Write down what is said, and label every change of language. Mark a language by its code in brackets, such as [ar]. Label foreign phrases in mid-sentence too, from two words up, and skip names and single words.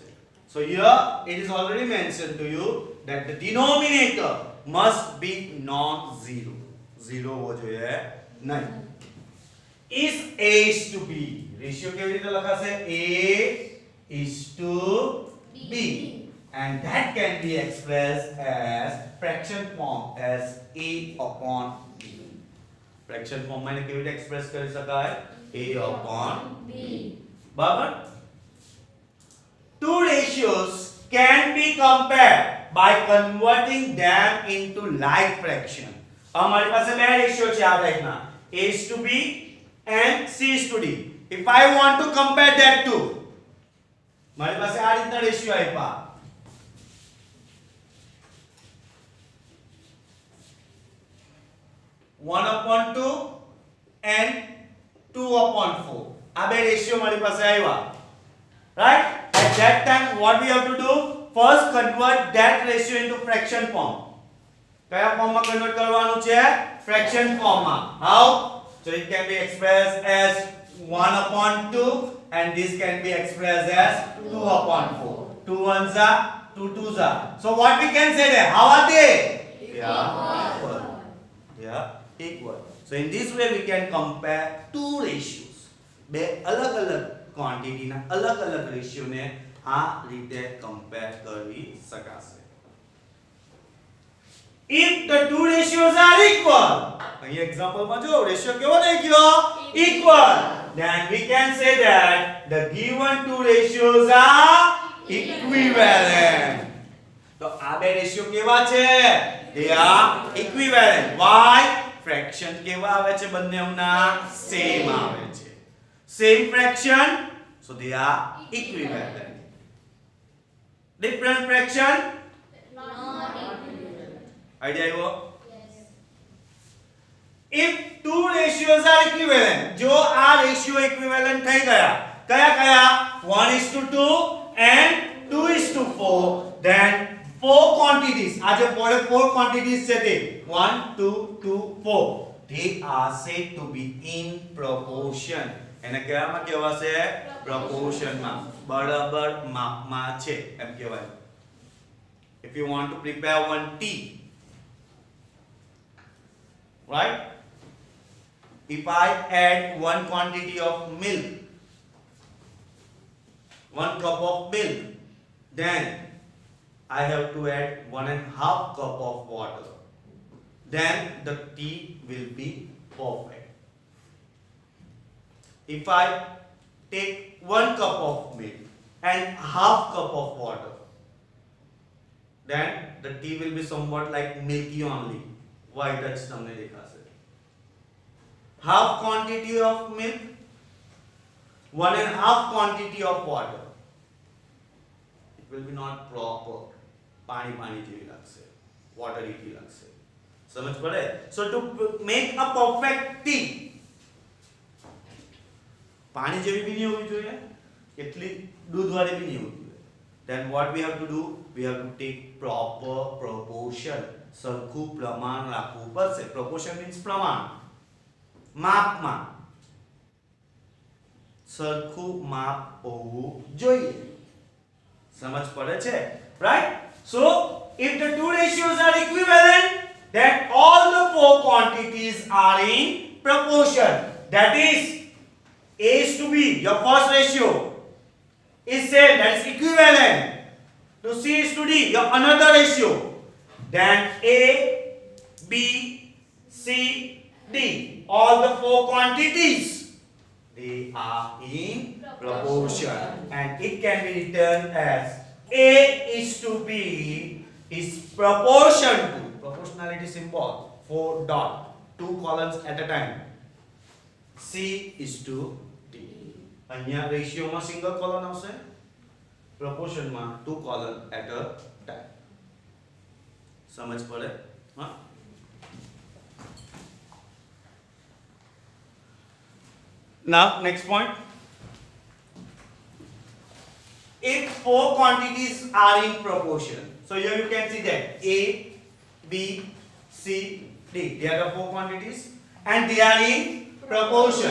[en] So here it is already mentioned to you that the denominator must be non-zero. [hi] 0 हो जो है नहीं. [en] Is A is to B. [gu] Ratio કેવી રીતે લખાશે? [en] A is to B. And that can be expressed as fraction form as A upon B. Fraction form [gu] માં કેવી રીતે એક્સપ્રેસ કરી શકાય? [en] A upon B. બરાબર? Two ratios can be compared by converting them into like fraction. [hi] हमारे पास [gu] બે રેશિયો છે આ ટાઈપના, [en] A is to B and C is to D. If I want to compare that two, [gu] મારી પાસે આ રીતના રેશિયો આપ્યા [en] 1/2 and 2/4. [gu] આ બે રેશિયો મારી પાસે આવ્યા. [en] Right? At that time what we have to do? First convert that ratio into fraction form. [gu] કયા ફોર્મમાં કન્વર્ટ કરવાનું છે? [en] fraction form. How? So it can be expressed as 1/2 and this can be expressed as 2/4. 2 ones are 2 twos are. So what we can say there? How are they? Equal. Yeah, equal. So in this way we can compare two ratios. [gu] બે અલગ-અલગ ક્વોન્ટિટી ના અલગ-અલગ રેશિયો ને આ રીતે કમ્પેર કરી શકાશે. [en] If the two ratios are equal, [gu] અહીં એક્ઝામ્પલ માં જો રેશિયો કેવો થઈ ગયો? [en] Equal. Then we can say that the given two ratios are equivalent. [gu] તો આ બે રેશિયો કેવા છે? [en] They are equivalent. Why? [gu] Fraction કેવા આવે છે? બંનેના સેમ આવે છે. [en] Same fraction, so they are equivalent. Different fraction, Not equivalent. [gu] idea આવ્યો? [en] Yes. If two ratios are equivalent, [gu] જો આ [en] ratio equivalent [gu] થઈ ગયા, કયા [en] 1:2 and 2:4, then four quantities, [gu] આ જે 4 quantities છે તે 1 2 2 4, [en] they are said to be in proportion. [gu] એને કહેવામાં કહેવાશે proportion માં, બરાબર માપમાં છે એમ કહેવાય. [en] If you want to prepare one tea, right? If I add one quantity of milk 1 cup of milk, then I have to add 1.5 cup of water. Then the tea will be perfect. If I take 1 cup of milk and half cup of water, then the tea will be somewhat like milky only. White touch [gu] તમને દેખાશે. [en] Half quantity of milk, 1.5 quantity of water. It will be not proper. [gu] પાણી પાણી જેવી લાગશે, [en] watery tea લાગશે. [gu] સમજ પડે? [en] So to make a perfect tea, [gu] પાણી જેવી બી નહીં હોવી જોઈએ, એટલી દૂધ વાળી બી નહીં હોવી જોઈએ. [en] Then what we have to do? We have to take proper proportion. [gu] સરખું પ્રમાણ રાખવું પડશે. [en] Proportion means [gu] પ્રમાણ. માપમાં સરખું માપ હોવું જોઈએ. સમજ પડે છે? [en] Right? So if the two ratios are equivalent, then all the four quantities are in proportion. That is, A is to B, your first ratio, is same, that is equivalent to C is to D, your another ratio. Then A, B, C, D, all the four quantities, they are in proportion, and it can be written as A is to B is proportion to, proportionality symbol, 4 dot, 2 columns at a time. C is to D. [gu] અહીંયા રેશિયોમાં [en] single column [gu] આવશે, પ્રોપોર્શનમાં 2 [en] column at a time. [gu] સમજ પડે? હા. [en] Now next point. If 4 quantities are in proportion, so here you can see that A, B, C, D, they are the 4 quantities and they are in proportion.